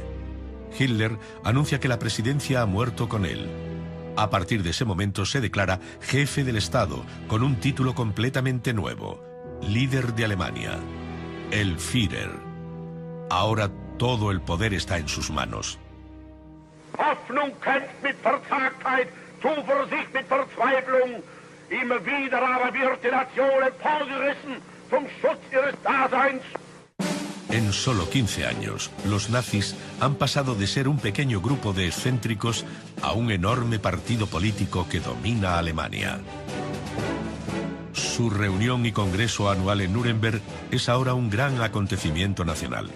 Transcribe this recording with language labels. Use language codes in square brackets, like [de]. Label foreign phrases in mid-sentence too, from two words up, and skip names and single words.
[es] Hitler anuncia que la presidencia ha muerto con él. A partir de ese momento se declara jefe del Estado, con un título completamente nuevo, líder de Alemania, el Führer. Ahora todo el poder está en sus manos. [de] Hoffnung kämpft mit Verzagtheit, Zuversicht mit Verzweiflung. Immer wieder aber wird die Nation emporgerissen zum Schutz ihres Daseins. [es] En solo 15 años, los nazis han pasado de ser un pequeño grupo de excéntricos a un enorme partido político que domina Alemania. Su reunión y congreso anual en Nuremberg es ahora un gran acontecimiento nacional.